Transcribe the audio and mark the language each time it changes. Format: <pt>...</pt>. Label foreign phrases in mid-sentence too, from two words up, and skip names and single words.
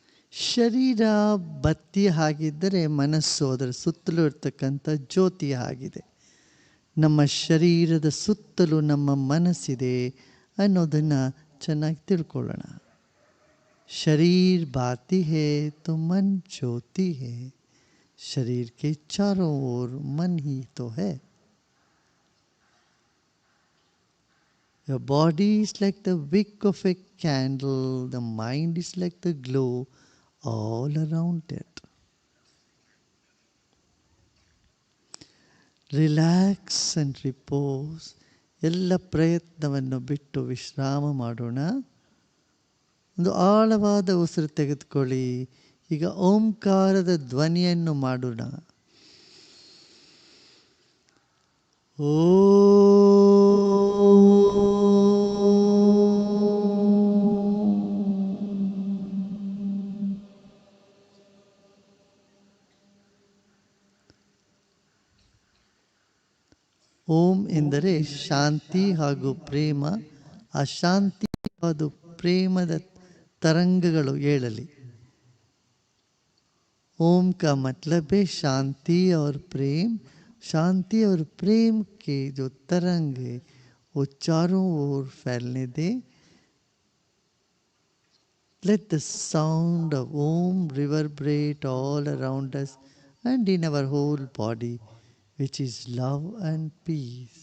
<kn>ಶರೀರ ಬತ್ತಿ ಹಾಗಿದ್ದರೆ ಮನಸ್ಸು ಅದರ ಸುತ್ತಲೂ ಇರ್ತಕ್ಕಂಥ ಜ್ಯೋತಿ ಆಗಿದೆ. ನಮ್ಮ ಶರೀರದ ಸುತ್ತಲೂ ನಮ್ಮ ಮನಸ್ಸಿದೆ ಅನ್ನೋದನ್ನು ಚೆನ್ನಾಗಿ ತಿಳ್ಕೊಳ್ಳೋಣ.</kn> <hi>शरीर बाती है तो मन ज्योति है, शरीर के चारों ओर मन ही तो है.</hi> <en>Your body is like the wick of a candle, the mind is like the glow all around it. Relax and repose.</en> <kn>ಎಲ್ಲ ಪ್ರಯತ್ನವನ್ನು ಬಿಟ್ಟು ವಿಶ್ರಾಮ ಮಾಡೋಣ. ಒಂದು ಆಳವಾದ ಉಸಿರು ತೆಗೆದುಕೊಳ್ಳಿ. ಈಗ ಓಂಕಾರದ ಧ್ವನಿಯನ್ನು ಮಾಡೋಣ. ಓ ಓಂ ಎಂದರೆ ಶಾಂತಿ ಹಾಗೂ ಪ್ರೇಮ. ಆ ಶಾಂತಿ ಹಾಗೂ ಪ್ರೇಮದ ತರಂಗಗಳು ಏಳಲಿ.</kn> <hi>ओम का मतलब है शांति और प्रेम. शांति और प्रेम के जो तरंग है वो चारों ओर फैलने दे.</hi> <en>Let the sound of Om reverberate all around us and in our whole body, which is love and peace.</en>